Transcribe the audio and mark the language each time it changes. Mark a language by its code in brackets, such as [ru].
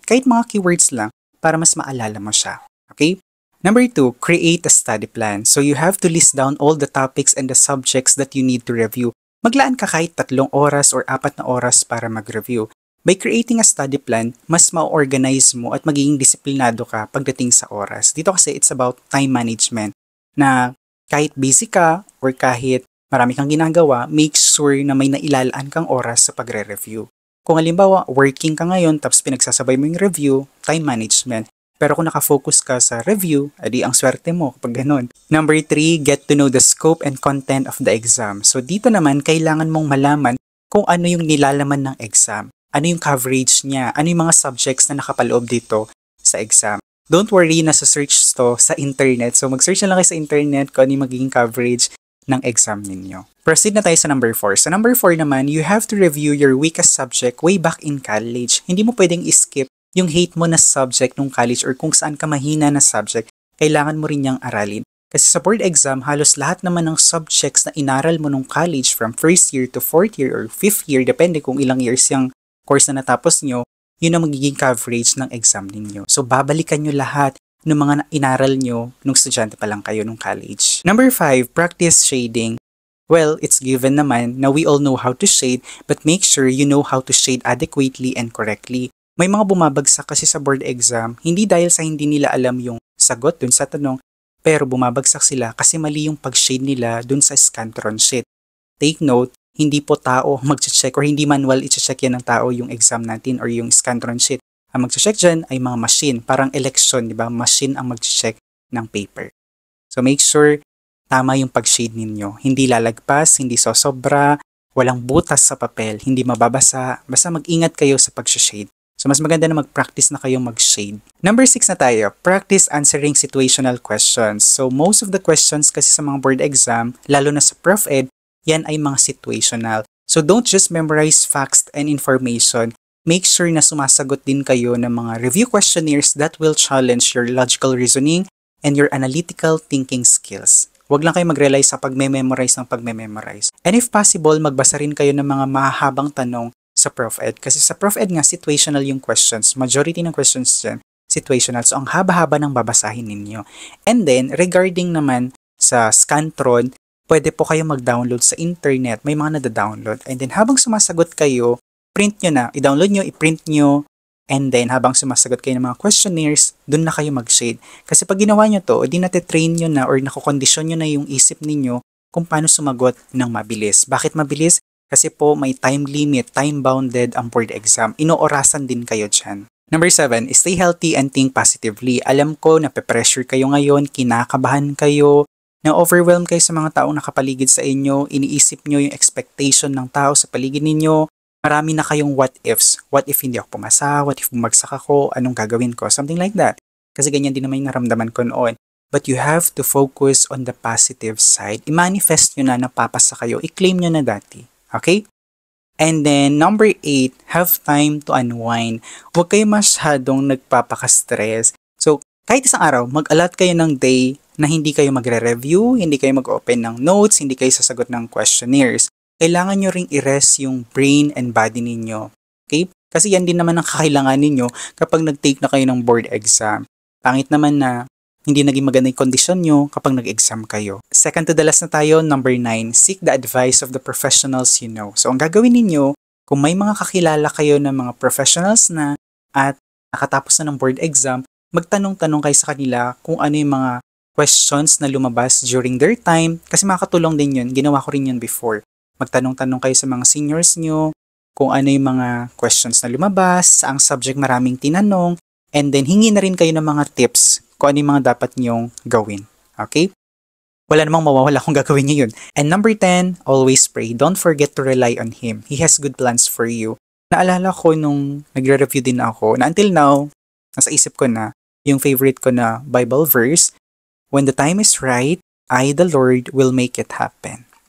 [tl] Kahit mga keywords lang, para mas maalala mo siya. [en] Okay? Number 2, create a study plan. So you have to list down all the topics and the subjects that you need to review. [tl] Maglaan ka kahit 3 oras or 4 na oras para mag-review. [en] By creating a study plan, [tl] mas ma-organize mo at magiging disiplinado ka pagdating sa oras. Dito kasi [en] it's about time management [tl] na kahit busy ka or kahit marami kang ginagawa, make sure na may nailalaan kang oras sa pagre-review. Kung halimbawa, working ka ngayon tapos pinagsasabay mo yung review, time management. Pero kung nakafocus ka sa review, edi ang swerte mo kapag ganun. [en] Number 3, get to know the scope and content of the exam. [tl] So dito naman, kailangan mong malaman kung ano yung nilalaman ng exam. Ano yung coverage niya, ano yung mga subjects na nakapaloob dito sa exam. Don't worry, nasa search to sa internet. So mag-search na lang kayo sa internet kung ano yung magiging coverage ng exam ninyo. Proceed na tayo sa number 4. [en] Sa number 4 naman, you have to review your weakest subject way back in college. [tl] Hindi mo pwedeng skip yung hate mo na subject nung college or kung saan ka mahina na subject, kailangan mo rin niyang aralin. Kasi sa board exam, halos lahat naman ng subjects na inaral mo nung college from first year to 4th year or 5th year, depende kung ilang years yung course na natapos nyo, yun ang magiging coverage ng exam ninyo. So, babalikan nyo lahat ng mga inaral nyo nung estudyante pa lang kayo nung college. [en] Number 5, practice shading. Well, it's given naman na we all know how to shade, but make sure you know how to shade adequately and correctly. [tl] May mga bumabagsak kasi sa board exam, hindi dahil sa hindi nila alam yung sagot dun sa tanong, pero bumabagsak sila kasi mali yung pag-shade nila dun sa Scantron sheet. Take note, hindi po tao mag-check or hindi manual i-check yan ng tao yung exam natin or yung Scantron sheet. Ang mag-check dyan ay mga machine, parang election, di ba? Machine ang mag-check ng paper. So make sure tama yung pag-shade ninyo. Hindi lalagpas, hindi sosobra, walang butas sa papel, hindi mababasa, basta mag-ingat kayo sa pag-shade. So, mas maganda na mag-practice na kayong mag-shade. Number 6 na tayo, [en] practice answering situational questions. [tl] So, most of the questions kasi sa mga board exam, lalo na sa Prof Ed, yan ay mga situational. [en] So, don't just memorize facts and information. Make sure na sumasagot din kayo ng mga review questionnaires that will challenge your logical reasoning and your analytical thinking skills. [tl] Huwag lang kayo mag-rely sa pagme-memorize ng pagme-memorize. And if possible, magbasa rin kayo ng mga mahahabang tanong sa Prof Ed. Kasi sa Prof Ed nga, situational yung questions. Majority ng questions dyan, situational. So, ang haba-haba ng babasahin ninyo. And then, regarding naman sa Scantron, pwede po kayo mag-download sa internet. May mga nada-download. And then, habang sumasagot kayo, print nyo na. I-download nyo, i-print nyo. And then, habang sumasagot kayo ng mga questionnaires, dun na kayo mag-shade. Kasi pag ginawa nyo to, di natitrain nyo na or nakokondisyon nyo na yung isip ninyo kung paano sumagot ng mabilis. Bakit mabilis? Kasi po may time limit, time-bounded ang board exam. Inoorasan din kayo dyan. [en] Number 7, stay healthy and think positively. [tl] Alam ko na pe-pressure kayo ngayon, kinakabahan kayo, na-overwhelm kayo sa mga taong nakapaligid sa inyo, iniisip nyo yung expectation ng tao sa paligid ninyo, marami na kayong what ifs. What if hindi ako pumasa? What if bumagsak ako? Anong gagawin ko? Something like that. Kasi ganyan din naman yung naramdaman ko noon. [en] But you have to focus on the positive side. [tl] I-manifest nyo na napapasa kayo. I-claim nyo na dati. Okay? And then, [en] number 8, have time to unwind. [tl] Huwag kayo masyadong nagpapaka-stress. So, kahit isang araw, mag-allot kayo ng day na hindi kayo magre-review, hindi kayo mag-open ng notes, hindi kayo sasagot ng questionnaires. Kailangan nyo ring i-rest yung brain and body ninyo. Okay? Kasi yan din naman ang kakailangan ninyo kapag nag-take na kayo ng board exam. Pangit naman na hindi naging maganda yung kondisyon nyo kapag nag-exam kayo. [en] Second to the last na tayo, number 9, seek the advice of the professionals you know. [tl] So, ang gagawin ninyo, kung may mga kakilala kayo ng mga professionals na at nakatapos na ng board exam, magtanong-tanong kayo sa kanila kung ano yung mga questions na lumabas during their time. Kasi makakatulong din yun. Ginawa ko rin yun before. Magtanong-tanong kayo sa mga seniors nyo kung ano yung mga questions na lumabas, saang subject maraming tinanong, and then hingi na rin kayo ng mga tips kung ano yung mga dapat nyong gawin. Okay? Wala namang mawawala kung gagawin niyo yun. [en] And number 10, always pray. Don't forget to rely on Him. He has good plans for you. [tl] Naalala ko nung nagre-review din ako, na until now, nasa isip ko na, yung favorite ko na Bible verse, [en] When the time is right, I, the Lord, will make it happen.